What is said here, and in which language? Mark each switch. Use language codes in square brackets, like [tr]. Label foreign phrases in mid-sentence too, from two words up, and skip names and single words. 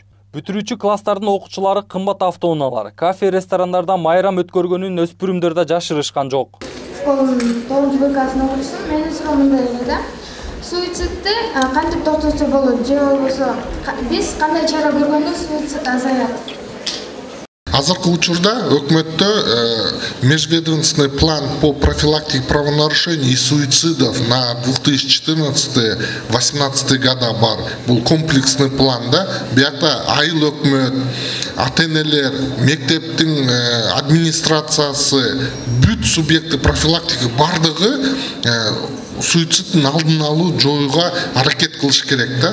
[ky] Бүтүрүүчү класстардын окуучулары кымбат автоунаалар, кафе, ресторандарда майрам өткөргөнүн өспүрүмдөр да жашырышкан жок. Школанын 9 классына окуучусумун. Менин суроом мындай эле да. Суицидди кантип токтотсо болот же болбосо биз кандай чара көргөндө суицид азаят? [ru] Азыркы учурда өкмөттө межведомственный план по профилактике правонарушений и суицидов на 2014-2018 года бар. [ky] Бул [ru] комплексный план [ky] да. Биякта айыл өкмөт, ата-энелер, мектептин администрациясы, бүт [ru] субъекты профилактика [ky] бардыгы суицидтин алдын алуу жоюуга аракет кылыш керек да.